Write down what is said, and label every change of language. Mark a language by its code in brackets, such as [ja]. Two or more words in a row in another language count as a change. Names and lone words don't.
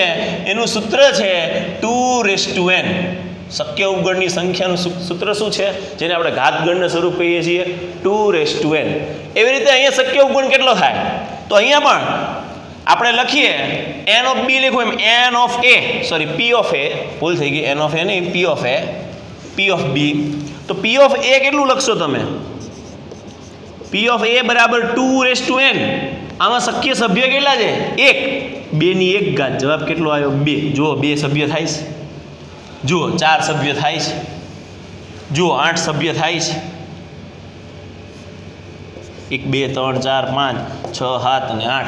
[gu] એનું સૂત્ર છે 2n. શક્ય ઉપગણની સંખ્યાનું સૂત્ર શું છે? જેને આપણે ઘાતગણના સ્વરૂપ કહીએ છીએ 2n. એવી રીતે અહીંયા શક્ય ઉપગણ કેટલો થાય? તો અહીંયા પણ આપણે લખીએ [en] n of B [gu] લખો એમ [en] n of A, [gu] સોરી [en] P of A, [gu] ભૂલ થઈ ગઈ, [en] n of A [gu] નહીં, [en] P of A, P of B. [gu] તો [en] P of A [gu] કેટલું લખશો તમે? [en] P of A [gu] બરાબર 2n. આમાં શક્ય સભ્ય કેટલા છે? 1. 2 ની 1 ઘાત. જવાબ કેટલો આવ્યો? 2. જુઓ 2 સભ્ય થાય છે, જુઓ 4 સભ્ય થાય છે, જુઓ 8 સભ્ય થાય છે. 1 2 3 4 5 6 7 અને 8.